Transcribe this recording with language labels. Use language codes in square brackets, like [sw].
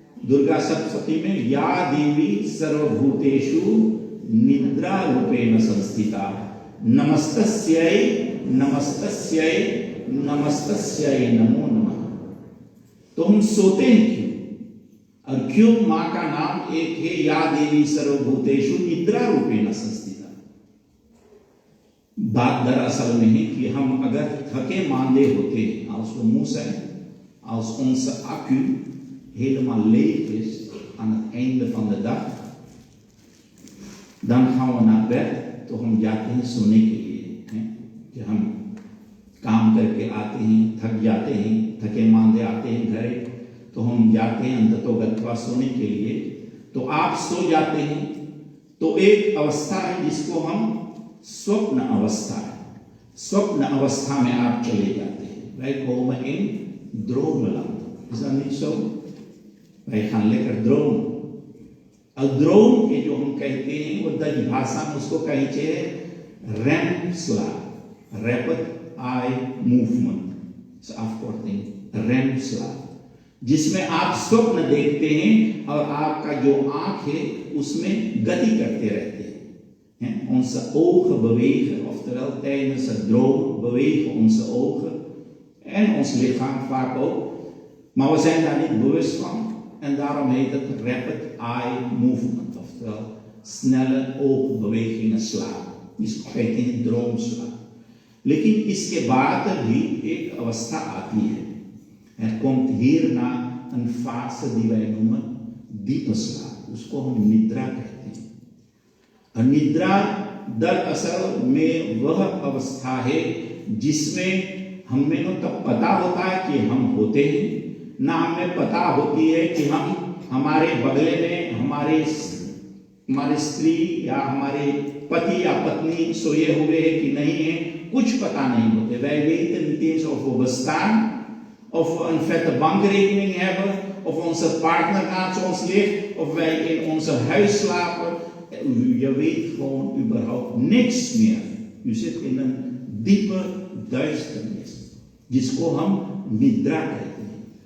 [hi] दुर्गा सप्तशती में [sa] या देवी सर्वभूतेषु निद्रा रूपेण संस्थिता नमस्तस्यै नमस्तस्यै नमस्तस्यै नमो नमः। [hi] तो हम सोते हैं क्यों? और क्यों मां का नाम एक है [sa] या देवी सर्वभूतेषु निद्रा रूपेण संस्थिता? [hi] बात दरअसल में है कि हम अगर थके मांदे होते हैं, [nl] als we moe zijn, als onze accu helemaal leeg is aan het einde van de dag, dan gaan we naar bed, [hi] तो हम जाते हैं सोने के लिए। कि हम काम करके आते हैं, थक जाते हैं, थके मांदे आते हैं घर, तो हम जाते हैं अंततोगत्वा सोने के लिए। तो आप सो जाते हैं, तो एक अवस्था है जिसको हम स्वप्न अवस्था है। स्वप्न अवस्था में आप चले जाते हैं। [nl] Wij komen in dromenland. Is dat niet zo? Wij gaan lekker dromen। [hi] और ड्रोम के जो हम कहते हैं वो दज भाषा में उसको कहते हैं RAM slap, [en] rapid eye movement, [nl] afkorting [hi] RAM slap, जिसमें आप स्वप्न देखते हैं और आपका जो आंख है उसमें गति करते रहते हैं। [nl] Onze ogen bewegen, oftewel tijdens het droom bewegen onze ogen en ons lichaam vaak ook, maar we zijn daar niet bewust van. En daarom heet het [en] rapid eye movement, [nl] oftewel snelle oogbewegingen slaap, [hi] इसको कहते हैं ड्रोम slaap। लेकिन इसके बाद भी एक अवस्था आती है। [nl] Er komt hierna een fase die wij noemen diepe slaap, [hi] उसको हम निद्रा कहते हैं। और निद्रा दरअसल में वह अवस्था है जिसमें हमें न तब पता होता है कि हम होते हैं, ना हमें पता होती है कि हम हमारे बगले में हमारे स्त्री या हमारे पति या पत्नी सोए हुए हैं कि नहीं है, कुछ पता नहीं होते। [nl] Wij weten niet eens of we bestaan, of we een vette bankrekening hebben, of onze partner naast ons ligt, of wij in onze huis slapen. Je weet gewoon überhaupt niks meer। U zit in een diepe duisternis, [hi] जिसको हम निद्रा कहते हैं।